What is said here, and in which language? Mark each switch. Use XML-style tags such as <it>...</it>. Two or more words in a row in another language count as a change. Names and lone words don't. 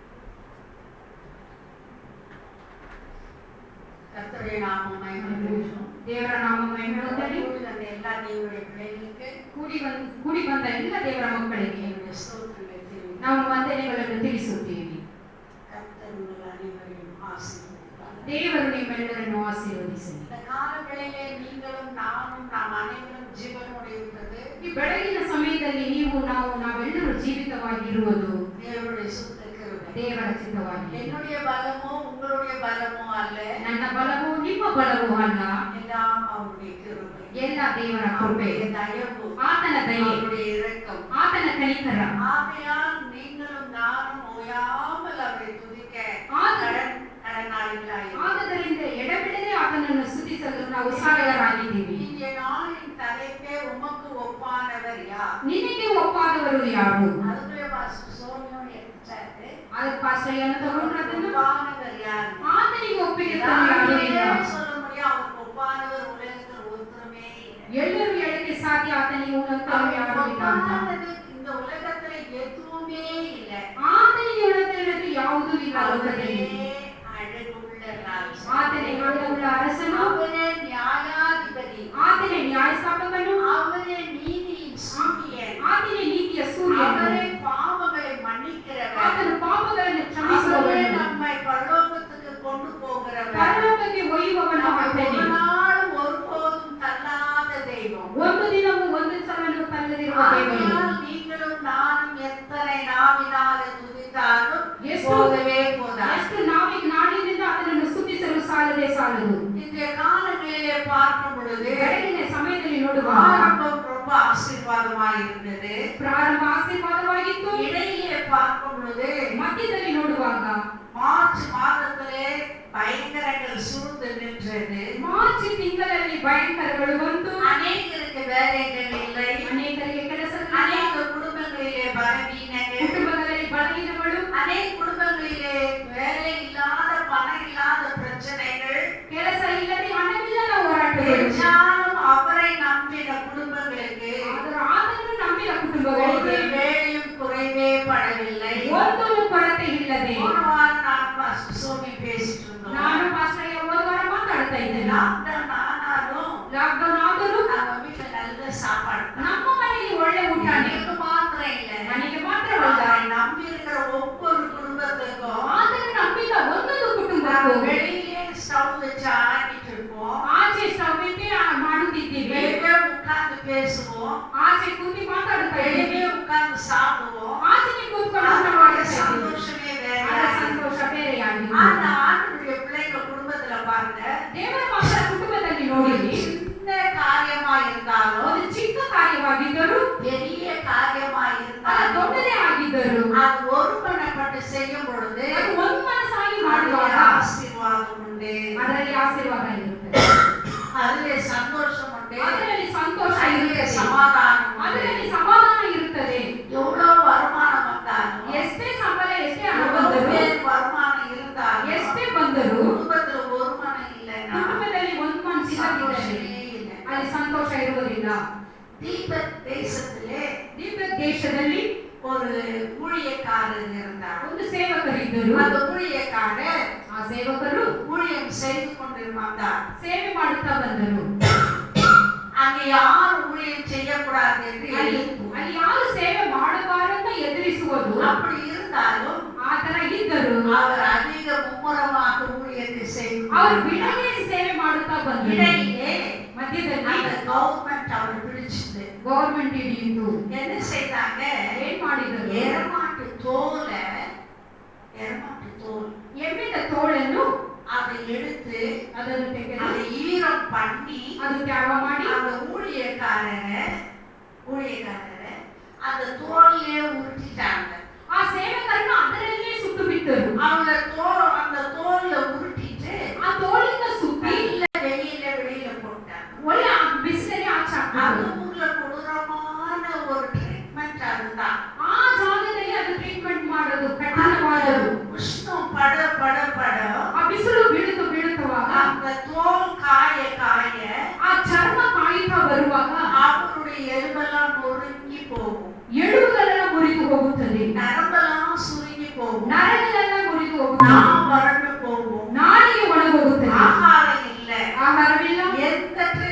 <ta>கர்த்தருடைய நாமம் மகிமைப்படட்டும்.</ta> <kn>ದೇವರ ನಾಮ ಮಹಿಮೆ ಹೊಂದಲಿ. ಕೂಡಿ ಬಂದ ಎಲ್ಲ ದೇವರ பிள்ளைகளுக்கு ಕೂಡಿ ಬಂದ ಎಲ್ಲ ದೇವರ ಮಕ್ಕಳಿಗೆ</kn> <ta>என்னுடைய ஸ்தோத்திரங்களை தெரிவிக்கிறேன்.</ta> <kn>ನಾವು ವಂದನೆಗಳನ್ನು ತಿಳಿಸುತ್ತೇವೆ.</kn> <ta>கர்த்தர் உங்கள் அனைவரையும் ஆசீர்வதிப்பார்.</ta> <kn>ದೇವರು ನಿಮ್ಮೆಲ್ಲರನ್ನು ಆಶೀರ್ವದಿಸಲಿ.</kn> <ta>இந்த காலவேளையிலே நீங்களும் நானும் நாம் அனைவரும் ஜீவனோடு இருப்பது</ta> <kn>ಈ ಬೆಳಗಿನ ಸಮಯದಲ್ಲಿ ನಾವೆಲ್ಲರೂ ಜೀವಿತವಾಗಿರುವುದು</kn> <ta>தேவனுடைய சுத்த கிருபை.</ta> <kn>ದೇವರ ಚಿತ್ತವಾಗಿದೆ.</kn> <ta>என்னுடைய பலமோ உங்களுடைய பலமோ அல்ல,</ta> <kn>ನನ್ನ ಬಲವೂ ನಿಮ್ಮ ಬಲವೂ ಅಲ್ಲ,</kn> <ta>எல்லாம் அவருடைய கிருபை,</ta> <kn>ಎಲ್ಲ ದೇವರ ಕೃಪೆ,</kn> <ta>அவருடைய தயவு,</ta> <kn>ಆತನ ದಯೆ,</kn> <ta>அவருடைய இரக்கம்.</ta> <kn>ಆತನ ಕನಿಕರ.</kn> <ta>ஆகையால் நீங்களும் நானும் ஓயாமல் அவரை துதிக்க கடனாளிகளாய்</ta> <kn>ಆದ್ದರಿಂದ ಎಡಬಿಡದೆ ಆತನನ್ನು ಸ್ತುತಿಸಲು ನಾವು ಸಾಲಗಾರರಾಗಿದ್ದೀವಿ.</kn> <ta>இந்த நாளின் தலைப்பே உமக்கு ஒப்பானவர் யார்?</ta> <kn>ನಿನಗೆ ಒಪ್ಪಾದವರು ಯಾರು?</kn> <ta>அதுக்குள்ளே பாஸ்டர் சோனியும் எடுத்தாரு.</ta> <kn>ಅದು ಪಾಸ್ಟರ್ಯನ್ನು ತಗೊಂಡು ಅದನ್ನು</kn> <ta>ஒப்பானவர் யார்?</ta> <kn>ಆತನಿಗೆ ಒಪ್ಪಿಗೆ ಯಾರು ಇಲ್ಲ.</kn> <ta>சொல்ல முடியும் அவருக்கு ஒப்பானவர் உலகத்தில் ஒருத்தருமே இல்லை.</ta> <kn>ಎಲ್ಲರೂ ಹೇಳಕ್ಕೆ ಸಾಧ್ಯ ಆತನಿಗೆ ಉನ್ನತರು ಯಾರು ಇಲ್ಲ ಅಂತ.</kn> <ta>ஒப்பானது இந்த உலகத்துல எதுவுமே இல்லை.</ta> <kn>ಆತನಿಗೆ ಉನ್ನತರು ಯಾವುದೂ ಇಲ್ಲ ಲೋಕದಲ್ಲಿ.</kn> <ta>அழகுள்ள ராஜா,</ta> <kn>ಆತನೇ ಹಣವುಳ್ಳ ಅರಸನು,</kn> <ta>அவரே நியாயாதிபதி,</ta> <kn>ಆತನೇ ನ್ಯಾಯಸ್ಥಾಪಕನು,</kn> <ta>அவரೇ நீதியின் சூரியன்,</ta> <kn>ಆತನೇ ನೀತಿಯ ಸೂರ್ಯನು,</kn> <ta>அவரே பாவங்களை மன்னிக்கிறவர்,</ta> <kn>ಆತನು ಪಾಪಗಳನ್ನು</kn> <ta>அவரே</ta> <kn>ಕ್ಷಮಿಸುವವನು,</kn> <ta>நம்மை பரலோகத்துக்கு கொண்டு போகிறவர்,</ta> <kn>ಪರಲೋಕಕ್ಕೆ ಒಯ್ಯುವವನು ಆತನೇ.</kn> <ta>ஒரு நாளும் ஒருபோதும் தள்ளாத தெய்வம்.</ta> <kn>ಒಂದು ದಿನವೂ ಒಂದು ಸಲನು ತಲ್ಲದಿರುವ ದೇವರು.</kn> <ta>ஆகையால் நீங்களும் நானும் எத்தனை நாவினாலே துதித்தாலும்</ta> <kn>ಎಷ್ಟು</kn> <ta>போதவே போதாது.</ta> <kn>ಎಷ್ಟು ನಾಡಿನಿಂದ ಆತನನ್ನು ಸ್ತುತಿಸಲು ಸಾಲದೆ ಸಾಲದು.</kn> <ta>இன்றைய காலங்களிலே பார்க்கும் பொழுது</ta> <kn>ಬೆಳಗಿನ ಸಮಯದಲ್ಲಿ ನೋಡುವಾಗ</kn> <ta>ஆரம்பம் ரொம்ப ஆசீர்வாதமாய் இருந்தது.</ta> <kn>ಪ್ರಾರಂಭ ಆಶೀರ್ವಾದವಾಗಿತ್ತು.</kn> <ta>இடையிலே பார்க்கும் பொழுது</ta> <kn>ಮಧ್ಯದಲ್ಲಿ ನೋಡುವಾಗ</kn> <ta>மார்ச் மாதத்திலே பயங்கரங்கள் சூழ்ந்து நின்றது.</ta> <kn>ಮಾರ್ಚ್ ತಿಂಗಳಲ್ಲಿ ಭಯಂಕರಗಳು ಬಂತು.</kn> <ta>அநேகருக்கு வேலைகள் இல்லை,</ta> <kn>ಅನೇಕರಿಗೆ ಕೆಲಸಗಳು,</kn> <ta>அநேக குடும்பங்களிலே பலவீனங்கள்,</ta> <kn>ಕುಟುಂಬಗಳಲ್ಲಿ ಬಲಹೀನಗಳು,</kn> <ta>அநேக குடும்பங்களிலே வேலை இல்லாத பணம் இல்லாத பிரச்சனைகள்,</ta> <kn>ಕೆಲಸ ಇಲ್ಲದೆ ಹಣವಿಲ್ಲದ ಹೋರಾಟಗಳು.</kn> <ta>என்றாலும் அவரை நம்பின குடும்பங்களுக்கு</ta> <kn>ಆದರೂ ಆತನನ್ನು ನಂಬಿದ</kn> <ta>ஒரு</ta> <kn>ಕುಟುಂಬಗಳಿಗೆ</kn> <ta>வேளையும் குறைவே படவில்லை.</ta> <kn>ಒಂದೂ ಕೊರತೆ ಇಲ್ಲದೆ.</kn> <ta>போன வாரம் நான் பாஸ்டர் சோனி பேசிட்டு இருந்தோம்.</ta> <kn>ನಾನು ಪಾಸ್ಟರ್ಗೆ ಹೋದ ವಾರ ಮಾತಾಡ್ತಾ ಇದ್ದೇನೆ.</kn> <ta>லாக்டவுன் ஆனாலும்</ta> <kn>ಲಾಕ್ಡೌನ್ ಆದರೂ</kn> <ta>நம்ம வீட்டுல நல்ல சாப்பாடு தான்.</ta> <kn>ನಮ್ಮ ಮನೆಯಲ್ಲಿ ಒಳ್ಳೆ ಊಟ.</kn> <ta>எனக்கு மாத்திரம் இல்ல,</ta> <kn>ನನಗೆ ಮಾತ್ರವಲ್ಲ,</kn> <ta>அவரை நம்பி இருக்கிற ஒவ்வொரு குடும்பத்துக்கும்</ta> <kn>ಆತನು ನಂಬಿದ ಒಂದೊಂದು</kn> <ta>நாங்க</ta> <kn>ಕುಟುಂಬಕ್ಕೂ</kn> <ta>வெளியிலே ஸ்டவ் வச்சு ஆடிட்டு இருப்போம்,</ta> <kn>ಆಚೆ ಸ್ಟವ್ ಇಟ್ಟು ಮಾಡುತ್ತಿದ್ದೀವಿ.</kn> <ta>வெளியே உட்கார்ந்து பேசுவோம்,</ta> <kn>ಆಚೆ ಕೂತಿ ಮಾತಾಡುತ್ತಾ</kn> <ta>வெளியே</ta> <kn>ಇದ್ದೀವಿ.</kn> <ta>உட்கார்ந்து சாப்பிடுவோம்.</ta> <kn>ಆಚೆಗೆ ಕೂತ್ಕೊಂಡು ಊಟ</kn> <ta>அதோட</ta> <kn>ಮಾಡ್ತಾ ಇದ್ದೀವಿ.</kn> <ta>சந்தோஷமே வேற.</ta> <kn>ಅದರ ಸಂತೋಷ ಬೇರೆಯಾಗಿದೆ.</kn> <ta>ஆனா ஆண்டவருடைய பிள்ளைங்க குடும்பத்துல பாருங்க,</ta> <kn>ದೇವರ ಮಕ್ಕಳ ಕುಟುಂಬದಲ್ಲಿ ನೋಡಿರಿ,</kn> <ta>சின்ன காரியமா இருந்தாலும்</ta> <kn>ಒಂದು ಚಿಕ್ಕ ಕಾರ್ಯವಾಗಿದ್ದರೂ</kn> <ta>பெரிய காரியமா</ta> <kn>ಅದು</kn> <ta>இருந்தாலும்</ta> <kn>ದೊಡ್ಡದೇ ಆಗಿದ್ದರು</kn> <ta>அது ஒருமனப்பட்டு செய்யும் பொழுது</ta> <kn>ಅದು ಒಂದು ಮನಸ್ಸಾಗಿ</kn> <ta>அதிலே</ta> <kn>ಮಾಡುವಾಗ</kn> <ta>ஆசீர்வாதம் உண்டு,</ta> <kn>ಅದರಲ್ಲಿ ಆಶೀರ್ವಾದ ಇರುತ್ತದೆ,</kn> <ta>அதிலே சந்தோஷம் உண்டு,</ta> <kn>ಅದರಲ್ಲಿ ಸಂತೋಷ</kn> <ta>அதிலே</ta> <kn>ಇರುತ್ತದೆ,</kn> <ta>சமாதானம் உண்டு.</ta> <kn>ಅದರಲ್ಲಿ ಸಮಾಧಾನ ಇರುತ್ತದೆ.</kn> <ta>எவ்வளவு வருமானம் வந்தாலும்,</ta> <kn>ಎಷ್ಟೇ ಸಂಬಳ, ಎಷ್ಟೇ ಹಣ</kn> <ta>எவ்வளவு</ta> <kn>ಬಂದರೂ,</kn> <ta>பேர் வருமானம் இருந்தாலும்,</ta> <kn>ಎಷ್ಟೇ ಬಂದರೂ</kn> <ta>குடும்பத்துல ஒரு மனம் இல்லைன்னா</ta> <kn>ಕುಟುಂಬದಲ್ಲಿ ಒಂದು ಮನಸ್ಸಿಲ್ಲದಿದ್ದರೆ</kn> <ta>சந்தோஷமே இல்லை.</ta> <kn>ಅಲ್ಲಿ ಸಂತೋಷ ಇರುವುದಿಲ್ಲ.</kn> <ta>தீபத் தேசத்திலே</ta> <kn>ದೀಪ ದೇಶದಲ್ಲಿ</kn> <ta>ஒரு ஊழியக்காரர் இருந்தார்.</ta> <kn>ಒಂದು ಸೇವಕರಿದ್ದರು.</kn> <ta>அந்த ஊழியக்காரர்</ta> <kn>ಆ ಸೇವಕರು</kn> <ta>ஊழியம் செய்து கொண்டிருந்தார்.</ta> <kn>ಸೇವೆ ಮಾಡುತ್ತಾ ಬಂದರು.</kn> <ta>அங்கே யாரும் ஊழியம் செய்யக்கூடாது என்று</ta> <kn>ಅಲ್ಲಿ</kn> <ta>எதிர்ப்பு.</ta> <kn>ಅಲ್ಲಿ ಯಾರು ಸೇವೆ ಮಾಡಬಾರಂತ ಎದುರಿಸುವುದು</kn> <ta>அப்படி இருந்தாலும்</ta> <kn>ಆ ತರ ಇದ್ದರು.</kn> <ta>அவர் அதிக மும்முரமாக ஊழியத்தை செய்து</ta> <kn>ಅವರು ಬಿಡದೆ ಸೇವೆ ಮಾಡುತ್ತಾ ಬಂದರು.</kn> <ta>இடையிலே</ta> <kn>ಮಧ್ಯದಲ್ಲಿ</kn> <ta>அந்த கவர்மெண்ட் அவர் பிடிச்சது.</ta> <kn>ಗವರ್ಮೆಂಟ್ ಹಿಡಿಯಿತು.</kn> <ta>என்ன செய்தாங்க?</ta> <kn>ಏನ್ ಮಾಡಿದರು?</kn> <ta>எருமாட்டு தோல்</ta> <kn>ಎಮ್ಮೆದ ತೋಳನ್ನು</kn> <ta>அதை எடுத்து</ta> <kn>ಅದನ್ನು ತೆಗೆದು</kn> <ta>அதை ஈரம் பண்ணி</ta> <kn>ಅದು ತ್ಯಾಗ ಮಾಡಿ</kn> <ta>அந்த ஊழியக்காரரை அந்த தோலையே உருட்டிட்டாங்க.</ta> <kn>ಆ ಸೇವಕರನ್ನು ಅದರಲ್ಲೇ ಸುಟ್ಟು ಬಿಟ್ಟರು.</kn> <ta>அந்த தோல்ல உருட்டிட்டு</ta> <kn>ಆ ತೋಳಿಂದ ಸುತ್ತಿ</kn> <ta>வெளியில போட்டாங்க.</ta> <kn>ಒಳ್ಳೆ ಬಿಸಿಲಲ್ಲಿ ಆಚೆ</kn> <ta>அந்த</ta> <kn>ಹಾಕಿದ್ರು.</kn> <ta>ஊர்ல கொடூரமான ஒரு ட்ரீட்மெண்ட் அதுதான்.</ta> <kn>ಆ ಜಾಗದಲ್ಲಿ ಅದು ಟ್ರೀಟ್ಮೆಂಟ್ ಮಾಡೋದು ಕಠಿಣವಾದದ್ದು.</kn> <ta>உஷ்ணம் பட</ta> <kn>ಆ ಬಿಸಿಲು ಬೀಳುತ್ತವಾಗ</kn> <ta>அந்த தோல் காய</ta> <kn>ಆ ಚರ್ಮ ಕಾಯುತ್ತಾ ಬರುವಾಗ</kn> <ta>அவருடைய எலும்பெல்லாம் நொறுங்கி போகும்,</ta> <kn>ಎಲುಬುಗಳೆಲ್ಲ ಮುರಿದು ಹೋಗುತ್ತದೆ,</kn> <ta>நரம்பெல்லாம் சுருங்கி போகும்,</ta> <kn>ನರಗಳೆಲ್ಲ ಮುರಿದು ಹೋಗುತ್ತದೆ,</kn> <ta>நாம் வறண்டு போகும்,</ta> <kn>ನಾಲಿಗೆ ಒಣಗೋಗುತ್ತದೆ,</kn> <ta>ஆகாரம் இல்லை,</ta> <kn>ಆಹಾರವಿಲ್ಲ,</kn> <ta>எந்த</ta>